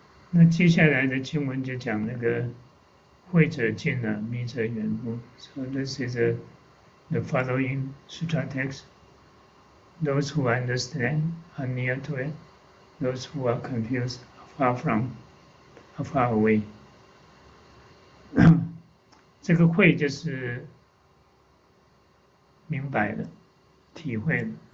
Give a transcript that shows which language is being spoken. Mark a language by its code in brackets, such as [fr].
[zh] 那接下来的经文就讲那个慧者见了，迷者远乎。 [en] So this is the following Sutra text. Those who understand are near to it. Those who are confused are far away. [zh] 这个慧就是明白了，体会了。